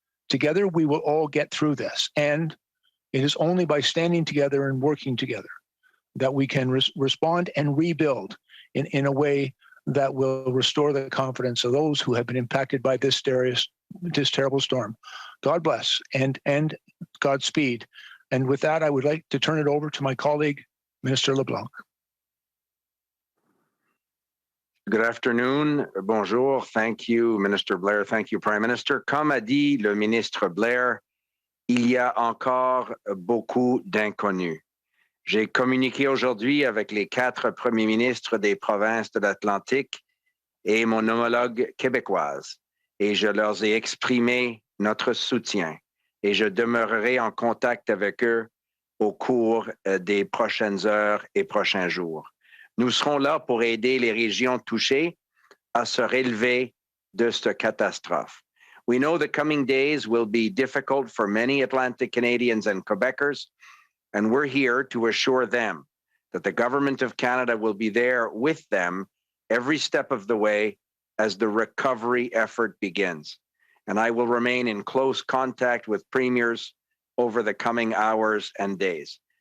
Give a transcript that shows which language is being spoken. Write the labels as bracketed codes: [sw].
[en] Together, we will all get through this. And it is only by standing together and working together that we can respond and rebuild in a way that will restore the confidence of those who have been impacted by this terrible storm. God bless and Godspeed. And with that, I would like to turn it over to my colleague, Minister LeBlanc. Good afternoon. [fr] Bonjour. [en] Thank you, Minister Blair. Thank you, Prime Minister. [fr] Comme a dit le ministre Blair, il y a encore beaucoup d'inconnus. J'ai communiqué aujourd'hui avec les 4 premiers ministres des provinces de l'Atlantique et mon homologue québécoise, et je leur ai exprimé notre soutien, et je demeurerai en contact avec eux au cours des prochaines heures et prochains jours. Nous serons là pour aider les régions touchées à se relever de cette catastrophe. [en] We know the coming days will be difficult for many Atlantic Canadians and Quebecers, and we're here to assure them that the Government of Canada will be there with them every step of the way as the recovery effort begins. And I will remain in close contact with premiers over the coming hours and days.